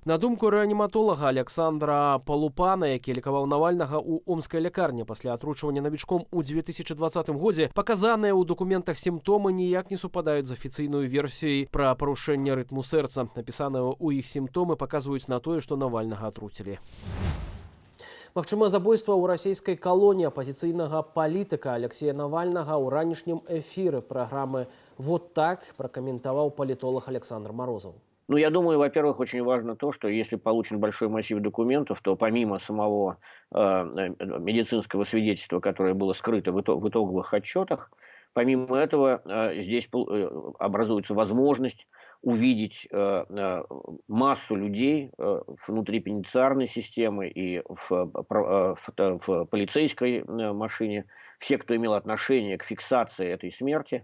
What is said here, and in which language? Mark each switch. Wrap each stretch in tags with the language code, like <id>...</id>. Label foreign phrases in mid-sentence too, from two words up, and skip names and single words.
<be>На думку рэаніматолага Александра Палупана, які лекаваў Навальнага ў омскай лякарні пасля атручвання навічком у 2020 годзе, паказаныя ў дакументах сімптомы ніяк не супадаюць з афіцыйнай версіяй пра парушэнне рытму сэрца. Напісаныя ў іх сімптомы паказваюць на тое, што Навальнага атруцілі. Магчымае забойства ў расійскай калоніі апазіцыйнага палітыка Алексея Навальнага ў ранішнім эфіры праграмы «Вот так» пракаментаваў палітолог Александр Морозов.</be> <ru>Ну, я думаю, во-первых, очень важно то, что если получен большой массив документов, то помимо самого медицинского свидетельства, которое было скрыто в итоговых отчетах, помимо этого здесь образуется возможность увидеть массу людей внутри пенитенциарной системы и в полицейской машине, все, кто имел отношение к фиксации этой смерти.</ru>